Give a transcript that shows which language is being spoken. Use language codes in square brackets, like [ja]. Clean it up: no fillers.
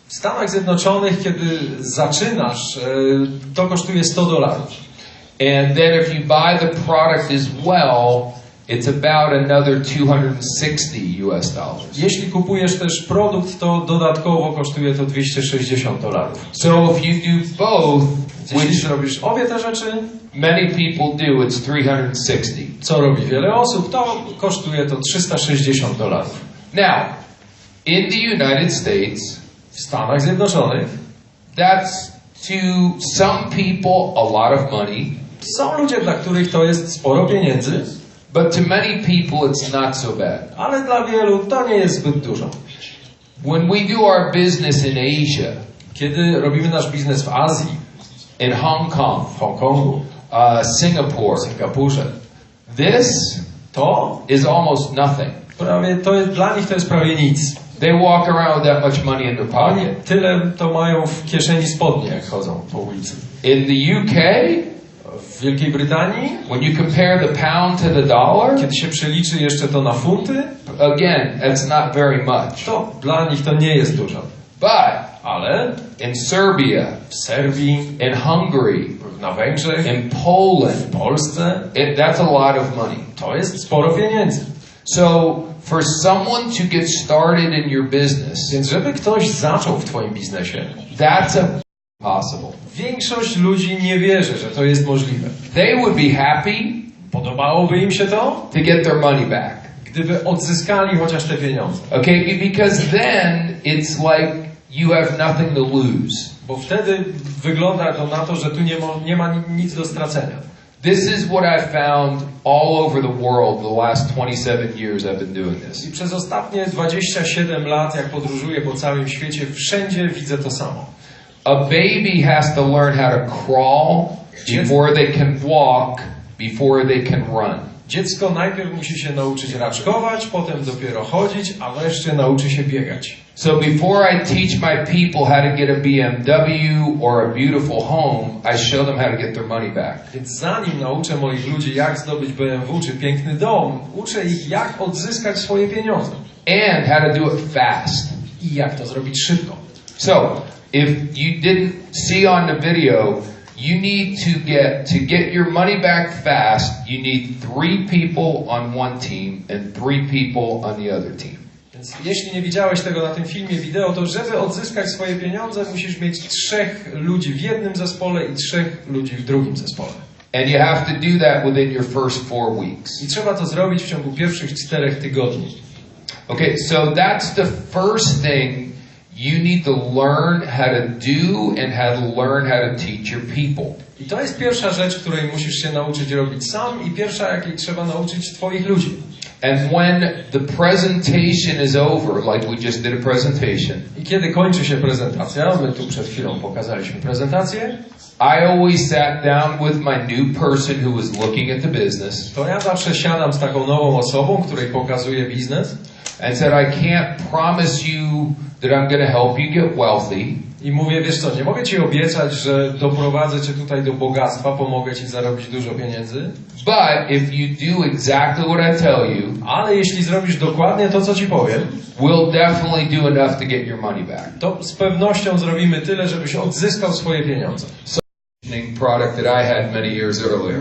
[pl] W Stanach Zjednoczonych, kiedy zaczynasz, to kosztuje $100. [en] And then if you buy the product as well, it's about another $260. [pl] Jeśli kupujesz też produkt, to dodatkowo kosztuje to $260. [en] So if you do both, [pl] Jeśli [en] which [pl] zrobisz obie te rzeczy, [en] many people do, it's 360. [pl] co robi wiele osób, to kosztuje to $360. [en] Now, in the United States, [pl] W Stanach Zjednoczonych [en] that's to some people a lot of money, [pl] są ludzie, dla których to jest sporo pieniędzy, [en] but to many people it's not so bad. [pl] ale dla wielu to nie jest zbyt dużo. [en] When we do our business in Asia, [pl] Kiedy robimy nasz biznes w Azji, [en] in Hong Kong, [pl] w Hongkongu, [en] Singapore, [pl] w Singapurze, [en] this [pl] to [en] is almost nothing. [pl] dla nich to jest prawie nic. [en] They walk around with that much money in their [pl] Oni [en] pocket. [pl] tyle to mają w kieszeni spodnie, jak chodzą po ulicy. [en] In the UK, [pl] W Wielkiej Brytanii, [en] when you compare the pound to the dollar, [pl] kiedy się przeliczy jeszcze to na funty, [en] again, that's not very much. [pl] to dla nich to nie jest dużo. [en] But [pl] Ale [en] in Serbia, [pl] w Serbii, [en] in Hungary, [pl] na Węgrzech, [en] in Poland, [pl] w Polsce [en] that's a lot of money. [pl] to jest sporo pieniędzy. [en] So for someone to get started in your business, [pl] Więc żeby ktoś zaczął w twoim biznesie, [en] that's possible. [pl] większość ludzi nie wierzy, że to jest możliwe. [en] They would be happy [pl] Podobałoby im się to, [en] to get their money back. [pl] gdyby odzyskali chociaż te pieniądze. [en] Okay, because then it's like you have nothing to lose. [pl] Bo wtedy wygląda to na to, że tu nie ma nic do stracenia. [en] This is what I found all over the world the last 27 years I've been doing this. [pl] I przez ostatnie 27 lat, jak podróżuję po całym świecie, wszędzie widzę to samo. [en] A baby has to learn how to crawl before they can walk, before they can run. [pl] Dziecko najpierw musi się nauczyć raczkować, potem dopiero chodzić, a wreszcie nauczy się biegać. [en] So before I teach my people how to get a BMW or a beautiful home, I show them how to get their money back. [pl] Więc zanim nauczę moich ludzi, jak zdobyć BMW czy piękny dom, uczę ich, jak odzyskać swoje pieniądze. [en] And how to do it fast. [pl] I jak to zrobić szybko. [en] So, if you didn't see on the video, you need to get your money back fast, you need 3 people on one team and 3 people on the other team. [pl] Więc jeśli nie widziałeś tego na tym filmie wideo, to żeby odzyskać swoje pieniądze, musisz mieć 3 ludzi w jednym zespole i 3 ludzi w drugim zespole. [en] And you have to do that within your first 4 weeks. [pl] I trzeba to zrobić w ciągu pierwszych 4 tygodni. [en] Okay, so that's the first thing you need to learn how to do and how to learn how to teach your people. [pl] I to jest pierwsza rzecz, której musisz się nauczyć robić sam i pierwsza, jakiej trzeba nauczyć twoich ludzi. [en] And when the presentation is over, like we just did a presentation, [pl] I kiedy kończy się prezentacja, my tu przed chwilą pokazaliśmy prezentację, [en] I always sat down with my new person who was looking at the business [pl] to ja zawsze siadam z taką nową osobą, której pokazuję biznes [en] and said, I can't promise you that I'm going to help you get wealthy, [pl] i mówię, wiesz co, nie mogę ci obiecać, że doprowadzę cię tutaj do bogactwa, pomogę ci zarobić dużo pieniędzy, [en] but if you do exactly what I tell you, [pl] ale jeśli zrobisz dokładnie to, co ci powiem, [en] we'll definitely do enough to get your money back. [pl] to z pewnością zrobimy tyle, żebyś odzyskał swoje pieniądze. [en] Product that I had many years earlier.